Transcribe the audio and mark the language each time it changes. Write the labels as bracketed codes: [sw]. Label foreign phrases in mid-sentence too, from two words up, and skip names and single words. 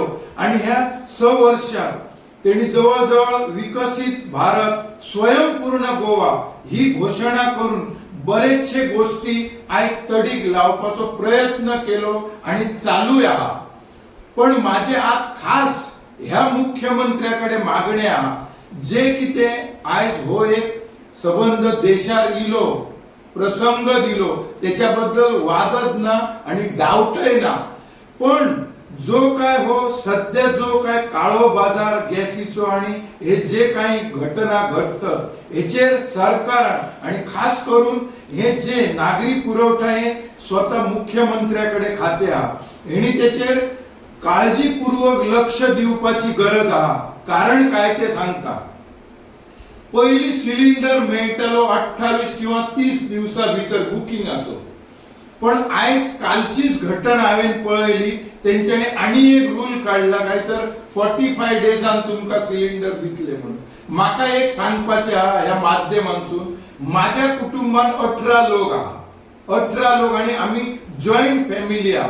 [kok] आणि ह्या 6 वर्षात त्यांनी जवळजवळ विकसित भारत स्वयंपूर्ण गोवा ही घोषणा करून बरेचशे गोष्टी आयज तडीक लावपाचो प्रयत्न केलो आणि चालू आहा पण माझे आज खास ह्या मुख्यमंत्र्याकडे मागणे आहा जे कितें आयज हो एक संबंध देशार इलो प्रसंग दिलो त्याच्याबद्दल वादच ना आणि डाऊटय ना पण जो काय हो सध्या जो काय काळो बाजार गॅसीचो आणि हे जे काही घटना घडतात हेचेर सरकार आणि खास करून हे जे नागरी पुरवठा हे स्वतः मुख्यमंत्र्याकडे खाते आहा हेणी त्याचेर काळजीपूर्वक लक्ष दिवपाची गरज आहा कारण काय ते सांगता पहिली सिलिंडर मेळटलो 28 किंवा 30 दिवसा भितर बुकिंगाचो पण आयज कालचीच घटना हांवें पळयली तेंच्यानी आनी एक रूल काढला काय तर 45 डेजान तुमकां सिलिंडर दितले म्हणून म्हाका एक सांगपाचें आहा ह्या माध्यमांतून माझ्या कुटुंबात 18 लोक आहा 18 लोक आणि आम्ही [en] joint family [kok] हा.